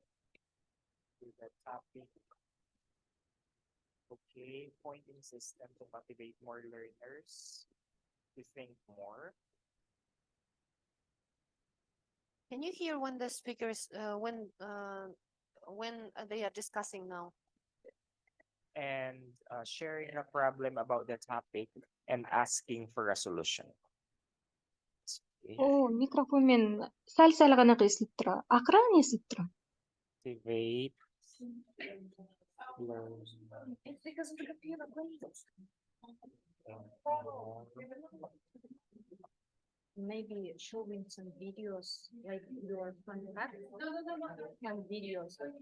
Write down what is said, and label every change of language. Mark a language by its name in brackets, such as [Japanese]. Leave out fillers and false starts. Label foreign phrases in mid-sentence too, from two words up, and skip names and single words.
[English] Okay, pointing system to motivate more learners to think more. Can you hear when the speakers, when they are discussing now? And sharing a problem about the topic and asking for a solution. Okay. [Kazakh] Микрофонмен сәл ғана қисылып тұра. Ақырын естіліп тұра. [English] Activate. Learn. Maybe showing some videos like your contact and videos.